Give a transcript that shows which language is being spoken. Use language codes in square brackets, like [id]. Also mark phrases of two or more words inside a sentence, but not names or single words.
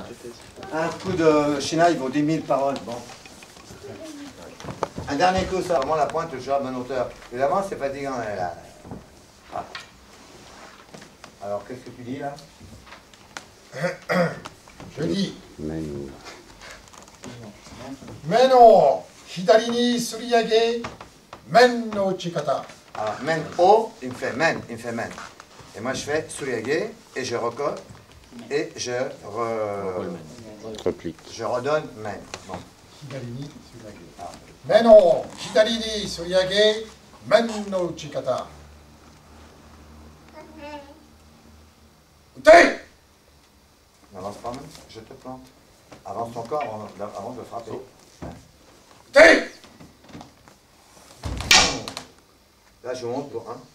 [fr] Un coup de China, il vaut 10 000 paroles. Bon. Un dernier coup, ça, vraiment la pointe, toujours à bonne hauteur. Évidemment, c'est fatigant. Là. Ah. Alors, qu'est-ce que tu dis là? Je dis, [ja] Menu. men no hidari ni suriyage, men no chikata. [fr] Alors, men haut, il me fait men. Et moi, je fais suriyage et je recolle et je Replique. je redonne men. Bon. [ja] Hidari ni suriyage. Men no hidari ni suriyage, men no chikata. [fr] Écoutez! N'avance pas, même, je te plante. Avance ton corps avant de frapper. Écoutez! Là, je monte pour un.